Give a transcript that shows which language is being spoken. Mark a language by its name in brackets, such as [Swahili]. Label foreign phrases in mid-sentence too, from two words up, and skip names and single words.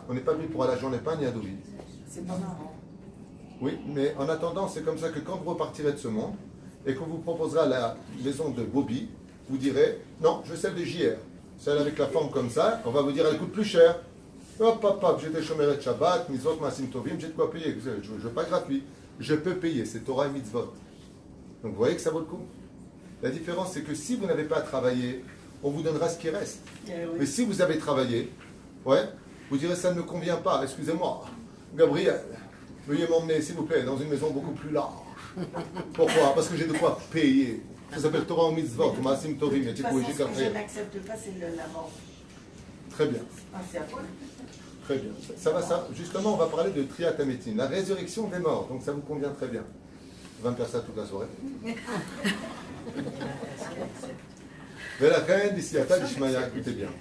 [French] On n'est pas venu pour aller à Jean Lépin ni à Deauville. C'est pas marrant. Oui, mais en attendant, c'est comme ça que quand vous repartirez de ce monde et qu'on vous proposera la maison de Bobby, vous direz non, je veux celle de JR. Celle avec la forme comme ça, on va vous dire elle coûte plus cher. Hop, hop, hop, j'étais chômeur de Shabbat, [Hebrew] מצוות, מעשים טובים, [French] j'ai de quoi payer. Je ne veux pas gratuit. Je peux payer, c'est Torah et mitzvot. Donc vous voyez que ça vaut le coup. La différence, c'est que si vous n'avez pas travaillé, on vous donnera ce qui reste. Oui. Mais si vous avez travaillé, ouais, vous direz ça ne me convient pas, excusez-moi. Gabriel, veuillez m'emmener, s'il vous plaît, dans une maison beaucoup plus large. Pourquoi? Parce que j'ai de quoi payer. Ça s'appelle Torah ou [Hebrew] מצוות, מעשים טובים, [French] De toute façon, ce que je n'accepte pas, c'est la mort. Très bien. Ah, c'est à quoi? Très bien. Ça. Justement, on va parler de [Hebrew] תחיית המתים, [French] la résurrection des morts. Donc ça vous convient très bien. On va me faire ça toute la soirée. Mais la reine d'ici à Ishmaïa, écoutez bien.